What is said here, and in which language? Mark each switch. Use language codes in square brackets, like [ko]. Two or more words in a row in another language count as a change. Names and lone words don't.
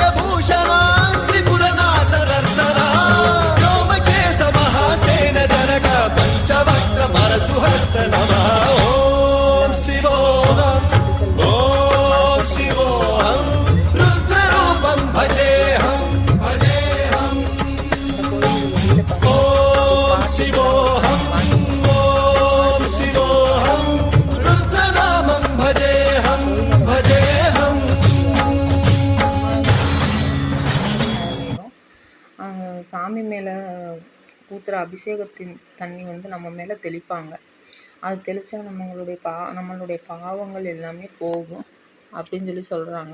[sa] భూషణ త్రిపుర నాశనర్శన వ్యోమకేశ మహాసేన జనక పంచవక్ర పరశుహస్త నమః ఓం శివోహం ఓం శివోహం రుద్రరూపం భజేహం భజేహం ఓం శివోహం ఓం శివోహం రుద్రనామం భజేహం భజేహం. [ta] சாமி மேலே ஊற்றுற அபிஷேகத்தின் தண்ணி வந்து நம்ம மேலே தெளிப்பாங்க. அது தெளித்தா நம்மளுடைய பாவங்கள் எல்லாமே போகும் அப்படின்னு சொல்கிறாங்க.